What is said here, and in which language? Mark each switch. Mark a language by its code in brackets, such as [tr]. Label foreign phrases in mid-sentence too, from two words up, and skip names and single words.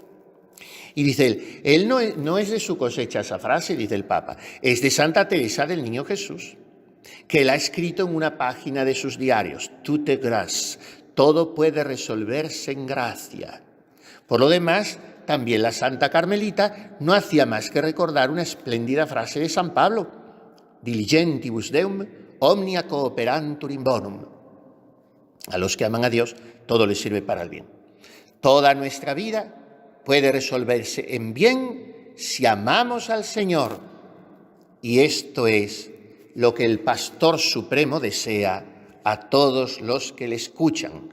[es] Y dice él no es de su cosecha esa frase, dice el Papa, es de Santa Teresa del Niño Jesús, que la ha escrito en una página de sus diarios, [fr] Tout est grâce, [es] todo puede resolverse en gracia. Por lo demás, también la Santa Carmelita no hacía más que recordar una espléndida frase de San Pablo, [la] diligentibus Deum, omnia cooperantur in bonum. [es] A los que aman a Dios, todo les sirve para el bien. Toda nuestra vida puede resolverse en bien si amamos al Señor. Y esto es lo que el Pastor Supremo desea a todos los que le escuchan.